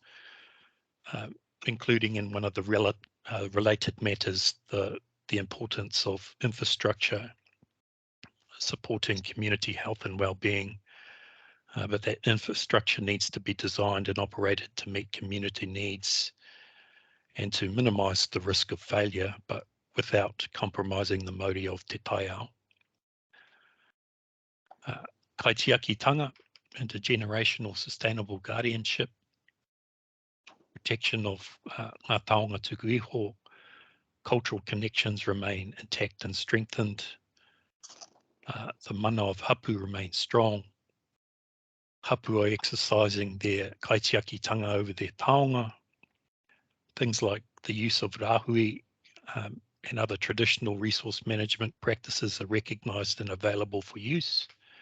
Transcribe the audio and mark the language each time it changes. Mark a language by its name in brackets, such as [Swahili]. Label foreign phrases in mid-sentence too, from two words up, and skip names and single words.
[English] including in one of the related matters the importance of infrastructure supporting community health and well-being, but that infrastructure needs to be designed and operated to meet community needs and to minimise the risk of failure, but without compromising the Māori of [Māori] te taiao. [English] Kaitiakitanga, intergenerational sustainable guardianship, protection of [Māori] ngā taonga tuku iho, [English] cultural connections remain intact and strengthened. The mana of hapu remains strong. Hapu are exercising their kaitiakitanga over their taonga. Things like the use of rāhui and other traditional resource management practices are recognised and available for use.